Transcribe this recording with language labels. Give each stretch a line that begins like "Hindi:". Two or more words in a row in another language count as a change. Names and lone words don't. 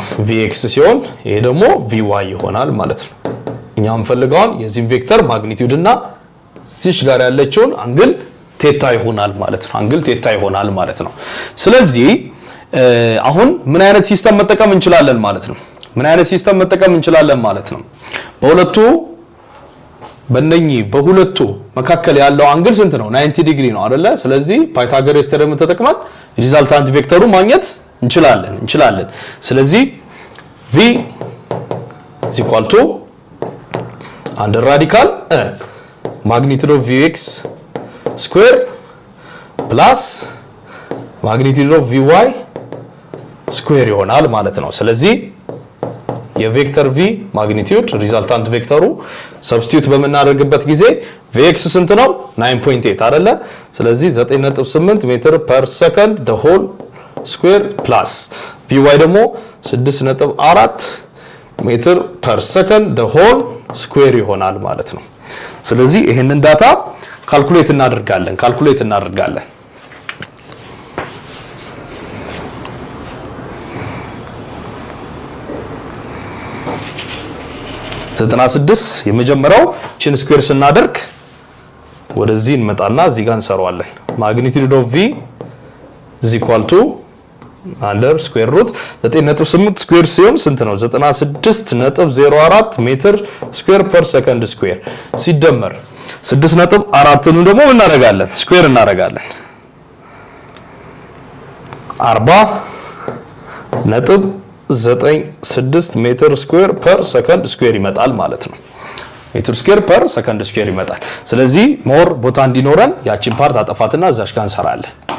Amharic: vx ሲሆን ይሄ ደግሞ vy ይሆናል ማለት ነው። እኛ እንፈልጋውን የዚህ ቬክተር ማግኒቲዩድ እና እዚህ ጋር ያለችውን አንግል ቴታ ይሆናል ማለት ነው። አንግል ቴታ ይሆናል ማለት ነው። ስለዚህ አሁን ምን አይነት ሲስተም መጠቀም እንችላለን ማለት ነው? በሁለቱ መካከል ያለው አንግል ስንት ነው? 90 ዲግሪ ነው አይደለ? ስለዚህ ፓይታጎረስ ተርም ተጠቅመን ሪዛልታንት ቬክተሩ ማግኘት እንችላለን። ስለዚህ v is equal to under radical magnitude of vx square plus magnitude of vy square ይሆናል ማለት ነው። ስለዚህ የቬክተር v ማግኒቲዩድ ሪዛልታንት ቬክተሩ ሰብስቲዩት በመናደርግበት ጊዜ vx ስንት ነው? 9.8 አይደለ? ስለዚህ 9.8
English: meter per second the whole square plus vy
Amharic: ደግሞ 6.4
English: meter per second the whole square
Amharic: ይሆናል ማለት ነው። ስለዚህ ይሄንን ዳታ ካልኩሌት እናደርጋለን 96 የመጀመሪያው ቺን ስኩዌር ስናደርግ ወደዚህ እንመጣና እዚህ ጋር እንሰራዋለን።
English: magnitude of v is equal to under square root
Amharic: 9.8 ስኩዌር ሲሆን ስንት ነው? 96.04
English: meter square per second square
Amharic: ሲደመር 6.4 ነው ደግሞ እናደርጋለን ስኩዌር እናደርጋለን 40.96
English: meter square per second square
Amharic: ይመጣል ማለት ነው።
English: meter square per second square
Amharic: ይመጣል። ስለዚህ ሞር ቦታ እንዲኖረን ያቺን ፓርት አጠፋትና እዛሽ ጋር እንሰራለን።